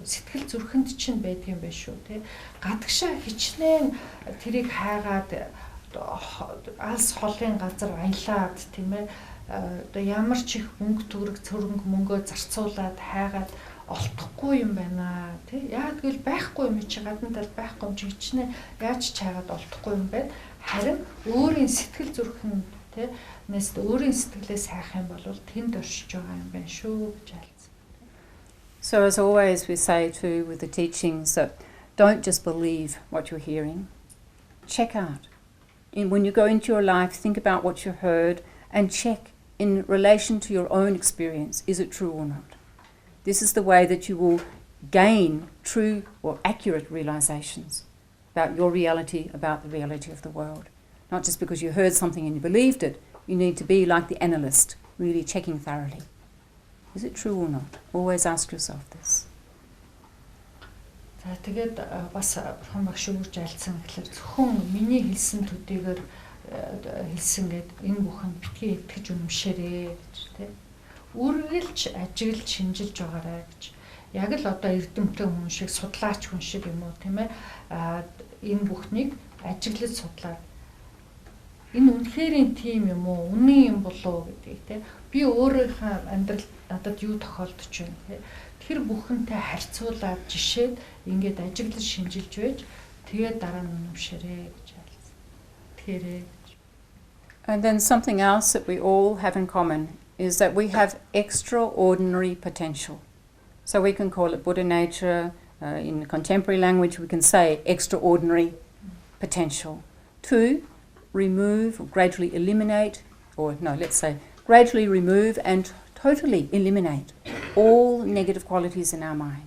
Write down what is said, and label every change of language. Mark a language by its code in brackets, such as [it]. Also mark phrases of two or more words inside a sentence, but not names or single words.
[mn] Сэтгэл зүрхэнд чинь байдаг юм байна шүү, тий. Гадагшаа хичнээн тэрийг хайгаад алс холын газар аялаад тийм ээ одоо ямар ч их мөнгө төгрөг цөрөнгө мөнгөө зарцуулаад хайгаад олдохгүй юм байна тий. Яг тэгвэл байхгүй юм чи гадна тал байхгүй юм чи хичнээн яаж ч хайгаад олдохгүй юм байна. Харин өөрийн сэтгэл зүрхэн тий нэст өөрийн сэтгэлээс хайх юм бол тэнд оршиж байгаа юм байна шүү гэж альцсан. [en] So as always we say too with the teachings that don't just believe what you're hearing. Check out. When you go into your life, think about what you heard and check in relation to your own experience, is it true or not? This is the way that you will gain true or accurate realizations about your reality, about the reality of the world. Not just because you heard something and you believed it, you need to be like the analyst, really checking thoroughly. Is it true or not? Always ask yourself this. [mn] За тэгээд бас бурхан багш үрж альцсан гэхэлэр зөвхөн миний хэлсэн төдийгээр хэлсэн гээд энэ бүхэн битгий итгэж үнэмшээрээ гэж тий. Үргэлж ажиглж шинжилж байгаарай гэж. Яг л одоо эрдэмтэн хүн шиг судлаач хүн шиг юм уу тийм ээ. Энэ бүхнийг ажиглаж судлаад энэ үнэхэрийн тим юм уу? Үнэн юм болоо гэдгийг тий. Би өөрийнхөө амьдралд надад юу тохиолдож байна тий. Тэр бүхэнтэй харьцуулаад жишээд ингээд ажиглаж шинжилж байж тэгээд дараа нь үнэмшээрээ гэж альцсан. Тэрээ. [en] And then something else that we all have in common is that we have extraordinary potential. So we can call it Buddha nature. In contemporary language, we can say extraordinary potential to remove, or gradually eliminate, or no, let's say gradually remove and totally eliminate all negative qualities in our mind.